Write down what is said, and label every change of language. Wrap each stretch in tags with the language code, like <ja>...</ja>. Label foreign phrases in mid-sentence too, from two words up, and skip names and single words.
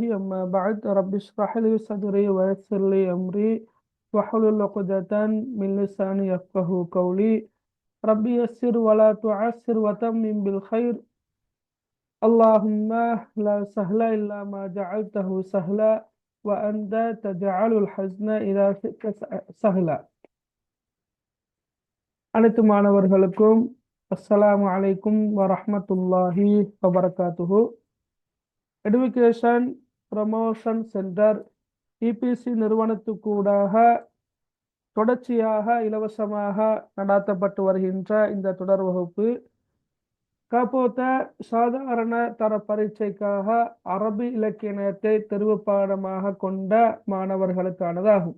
<ar>أما بعد، رب اشرح لي صدري ويسر لي أمري واحلل عقدة من لساني يفقه قولي. ربي يسر ولا تعسر وتمم بالخير. اللهم لا سهل إلا ما جعلته سهلا وأنت تجعل الحزن إذا شئت سهلا.</ar> <ta>அனைத்து மாணவர்களுக்கும்</ta> <ar>السلام عليكم ورحمة الله وبركاته.</ar> <ta>எடுகேஷன் ப்ரமோஷன் சென்டர் இபிசி நிறுவனத்துக்கூடாக தொடர்ச்சியாக இலவசமாக நடாத்தப்பட்டு வருகின்ற இந்த தொடர் வகுப்பு காப்போத்த சாதாரண தர பரீட்சைக்காக அரபி இலக்கியத்தை தெரிவு பாடமாக கொண்ட மாணவர்களுக்கானதாகும்.</ta>